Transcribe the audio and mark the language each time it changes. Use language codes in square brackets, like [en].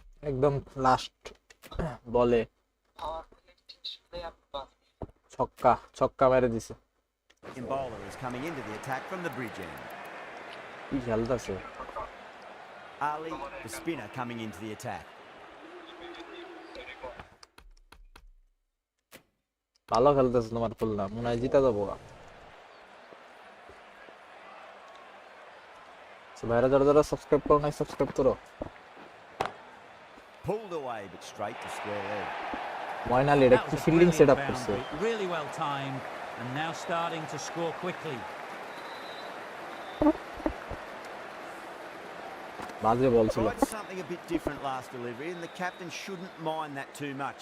[bn] একদম লাস্ট বলে ছক্কা মেরে দিছে। [en] Bowler is coming into the attack from the bridge end. [bn] কি খেলতেছে [en] Ali, the spinner, coming into the attack. [bn] ভালো খেলতেছে তোমার খুলনা, মনে হয় জিতা যাবো। ভাইরা যারা সাবস্ক্রাইব করো নাই সাবস্ক্রাইব করো। [en] Pulled away but straight to square leg. [bn] ময়নালি এটা কি ফিল্ডিং সেটআপ করছে। [en] Really well timed and now starting to score quickly. [bn] বাজে বল ছিল। [en] Tried something a bit different last delivery and the captain shouldn't mind that too much.